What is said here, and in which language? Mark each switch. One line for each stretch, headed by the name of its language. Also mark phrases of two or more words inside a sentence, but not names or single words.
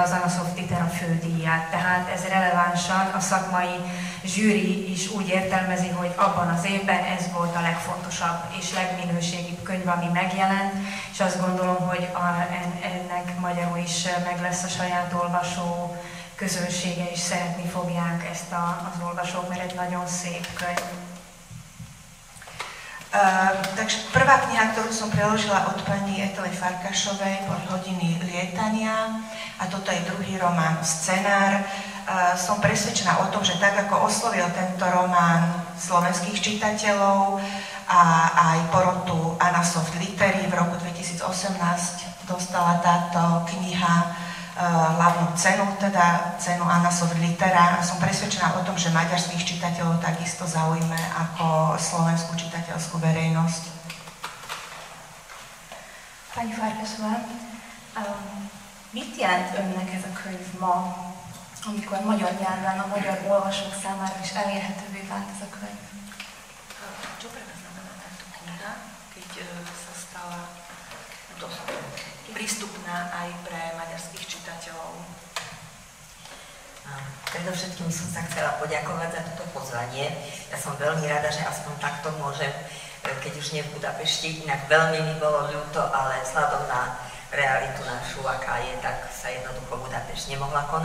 Hungarian: az Anna Soft Litera fődíját, tehát ez relevánsan a szakmai zsűri is úgy értelmezi, hogy abban az évben ez volt a legfontosabb és legminőségibb könyv, ami megjelent, és azt gondolom, hogy ennek magyarul is meg lesz a saját olvasó közönsége, és szeretni fogják ezt az olvasók, mert egy nagyon szép könyv.
Slovak: Takže prvá kniha, ktorú som preložila od pani Etely Farkašovej, boli Hodiny lietania a toto je druhý román Scenár. Som presvedčená o tom, že tak ako oslovil tento román slovenských čitateľov a aj porotu Anna Soft Litery v roku 2018 dostala táto kniha hlavnú cenu, teda cenu Anna Soft-Litera. Som presvedčená o tom, že maďarských čitateľov takisto zaujme ako slovenskú čitateľskú verejnosť.
Hungarian: Pani Farkasová, mit jelent önnek ez a könyv ma, amikor magyar nyelven a magyar olvasók számára is elérhetővé vált ez a könyv?
Slovak: Čo pre vás znamená táto kniha, keď sa stala prístupná aj pre maďarských čitateľov? Predovšetkým som sa chcela poďakovať za toto pozvanie. Ja som veľmi rada, že aspoň takto môžem, keď už nie v Budapešti, inak veľmi mi bolo ľúto, ale vzhľadom na realitu našu, aká je, tak sa jednoducho Budapešť nemohla konať.